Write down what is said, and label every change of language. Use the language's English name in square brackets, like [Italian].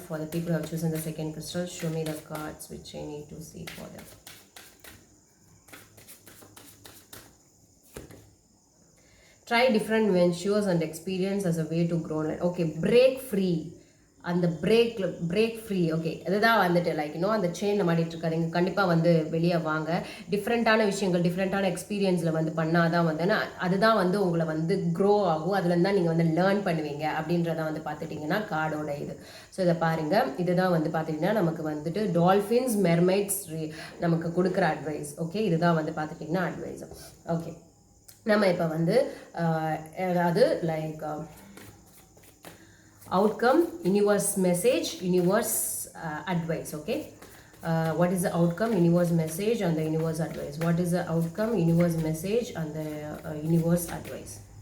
[English] For the people who have chosen the second crystal, show me the cards which I need to see for them. Try different ventures and experience as a way to grow. Okay, break free. அந்த break free. [Tamil] Okay, அதுதான் வந்துட்டு like அந்த செயினில் மாட்டிகிட்டு இருக்காதிங்க. கண்டிப்பாக வந்து வெளியே வாங்க. டிஃப்ரெண்ட்டான விஷயங்கள், டிஃப்ரெண்ட்டான எக்ஸ்பீரியன்ஸில் வந்து பண்ணாதான் வந்து அதுதான் வந்து உங்களை வந்து க்ரோ ஆகும். அதுலேருந்து தான் நீங்கள் வந்து லேர்ன் பண்ணுவீங்க அப்படின்றத வந்து பார்த்துட்டிங்கன்னா கார்டோட இது. ஸோ இதை பாருங்கள், இதுதான் வந்து பார்த்திங்கன்னா நமக்கு வந்துட்டு டால்ஃபின்ஸ், மெர்மைட்ஸ் நமக்கு கொடுக்குற அட்வைஸ். ஓகே, இதுதான் வந்து பார்த்துட்டிங்கன்னா அட்வைஸ். ஓகே, நம்ம இப்போ வந்து அதாவது like [English] outcome, universe message, universe advice. Okay, what is the outcome, universe message and the universe advice? What is the outcome, universe message and the universe advice?